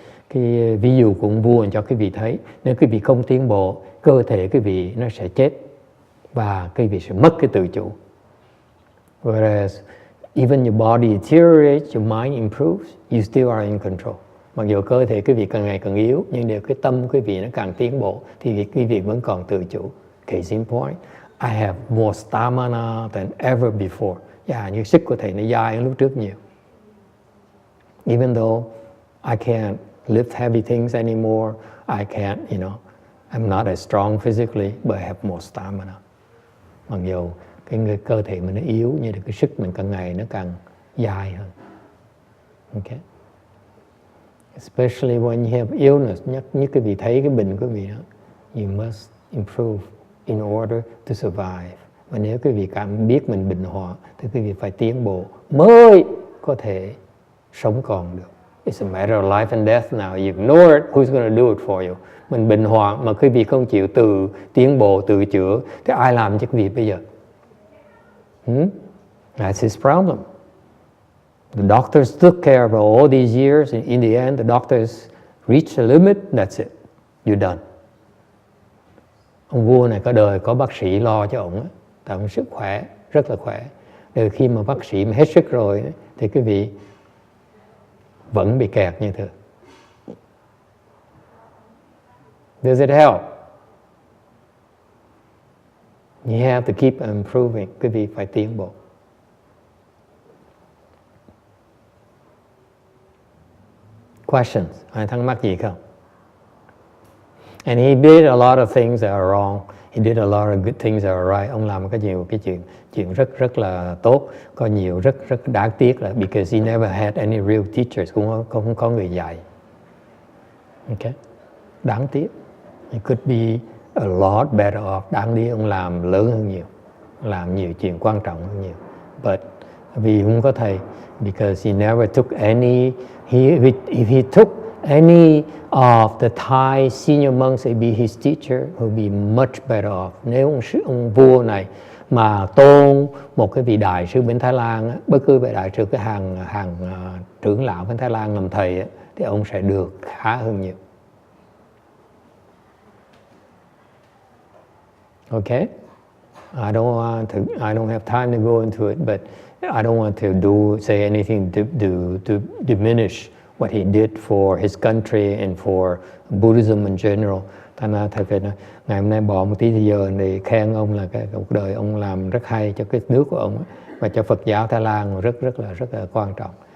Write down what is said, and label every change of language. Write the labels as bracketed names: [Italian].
[Vietnamese] Cái ví dụ của ông vua cho quý vị thấy, nếu quý vị không tiến bộ, cơ thể quý vị nó sẽ chết và quý vị sẽ mất cái tự chủ. [English] Whereas even your body deteriorates, your mind improves, you still are in control. [Vietnamese] Mặc dù cơ thể quý vị càng ngày càng yếu, nhưng nếu cái tâm quý vị nó càng tiến bộ thì quý vị vẫn còn tự chủ. [English] Case in point, I have more stamina than ever before. [Vietnamese] Như sức của thầy nó dài hơn lúc trước nhiều. [English] Even though I can't lift heavy things anymore, I can't, I'm not as strong physically, but I have more stamina. [Vietnamese] Mặc dù cái cơ thể mình nó yếu, nhưng cái sức mình càng ngày nó càng dài hơn. Okay? [English] Especially when you have illness, [Vietnamese] nhất quý vị thấy cái bệnh của quý vị đó, [English] you must improve in order to survive. [Vietnamese] Và nếu quý vị cảm biết mình bệnh hoạn thì quý vị phải tiến bộ mới có thể sống còn được. [English] It's a matter of life and death now. You ignore it, who's going to do it for you? [Vietnamese] Mình bệnh hoạn mà quý vị không chịu tự tiến bộ, tự chữa thì ai làm cho quý vị bây giờ? [English] That's his problem. The doctors took care of all these years. In the end, the doctors reached a limit. That's it. You're done. [Vietnamese] Ông vua này có đời có bác sĩ lo cho ông, tại ông sức khỏe, rất là khỏe. Rồi khi mà bác sĩ mà hết sức rồi thì quý vị vẫn bị kẹt như thường. [English] Does it help? You have to keep improving. [Vietnamese] Quý vị phải tiến bộ. [English] Questions? [Vietnamese] Ai thắc mắc gì không? [English] And he did a lot of things that are wrong. He did a lot of good things that are right. [Vietnamese] Ông làm cái chuyện rất là tốt. Có nhiều rất đáng tiếc là [English] because he never had any real teachers, [Vietnamese] cũng không có người dạy. Okay? Đáng tiếc. [English] He could be a lot better off. [Vietnamese] Đáng lý ông làm lớn hơn nhiều, làm nhiều chuyện quan trọng hơn nhiều. [English] But [Vietnamese] vì không có thầy, [English] because he never took any. If he took any of the Thai senior monks to be his teacher, he'll be much better off. [Vietnamese] Nếu ông vua này mà tôn một cái vị đại sư bên Thái Lan, bất cứ vị đại sư cái hàng trưởng lão bên Thái Lan làm thầy, thì ông sẽ được khá hơn nhiều. [English] Okay? I don't have time to go into it, but I don't want to say anything to diminish what he did for his country and for Buddhism in general. [Vietnamese] Thành ra thật là ngày hôm nay bỏ một tí thời giờ để khen ông là cái cuộc đời ông làm rất hay cho cái nước của ông và cho Phật giáo Thái Lan rất là quan trọng.